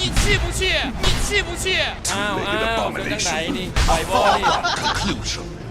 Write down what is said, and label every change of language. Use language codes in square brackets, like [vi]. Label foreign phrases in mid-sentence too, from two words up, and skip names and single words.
[zh] 你气不气？你气不气？ [th] อ้าวเดี๋ยวจังไหนนี่ปล่อยบอลนี่ conclusion.